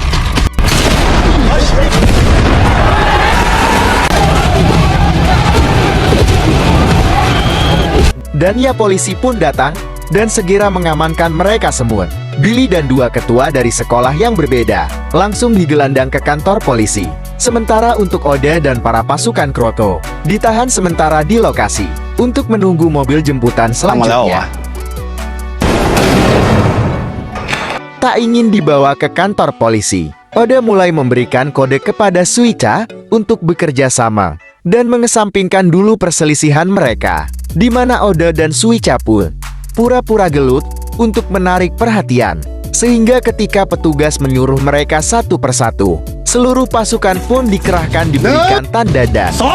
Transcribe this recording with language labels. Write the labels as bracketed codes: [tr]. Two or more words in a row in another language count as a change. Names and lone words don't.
[id] Dan ya polisi pun datang dan segera mengamankan mereka semua. Billy dan dua ketua dari sekolah yang berbeda langsung digelandang ke kantor polisi. Sementara untuk Oda dan para pasukan Kroto ditahan sementara di lokasi untuk menunggu mobil jemputan [th] ทำมาแล้วเหรอวะ [id] selanjutnya. Tak ingin dibawa ke kantor polisi, Oda mulai memberikan kode kepada Suica untuk bekerja sama dan mengesampingkan dulu perselisihan mereka, di mana Oda dan Suica pun pura-pura gelut untuk menarik perhatian, sehingga ketika petugas menyuruh mereka satu persatu, seluruh pasukan pun dikerahkan diberikan tanda das.